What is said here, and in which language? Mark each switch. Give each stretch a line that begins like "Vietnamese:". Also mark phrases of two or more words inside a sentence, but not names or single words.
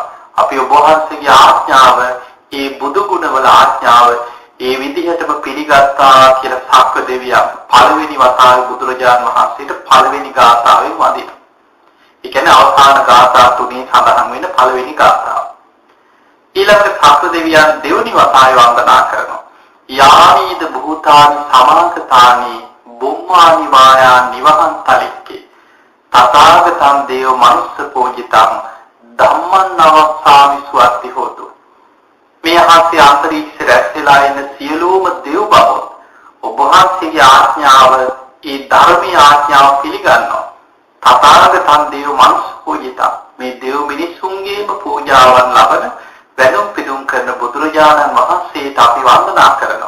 Sinhala: අපි ඔබ වහන්සේගේ ආඥාව, ඒ බුදු ගුණවල ආඥාව ඒ විදිහටම පිළිගත්තා කියලා සක්‍ර දෙවියන් පළවෙනි වතාවේ බුදුරජාණන් වහන්සේට පළවෙනි ගාථාවෙන් වදිනවා. ඒ කියන්නේ අවසාන ගාථා තුනේ සඳහන් වෙන පළවෙනි ගාථාව. ඊළඟ සක්‍ර දෙවියන් දෙවෙනි වතාවේ වන්දනා කරනවා.
Pali: යානීද භූතානි සමාගතානි බුම්මානි වායා නිවහං තලික්කේ තථාගතං දේව මනුස්ස පූජිතං ධම්මං නවස්සාමි සුවත්ති හෝතු.
Sinhala: මේ ආස්ති අන්තරීක්ෂ රැස්ලා ඉන්න සියලුම දේව බව ඔබ වහන්සේගේ ආඥාව, ඒ ධර්මීය ආඥාව පිළිගන්නවා.
Pali: තථාගතං දේව මනුස්ස පූජිතං,
Sinhala: මේ දේව මිනිසුන්ගේම පූජාවන් ලබන වැඳුම් පිදුම් කරන බුදුරජාණන් වහන්සේට අපි වන්දනා කරනවා.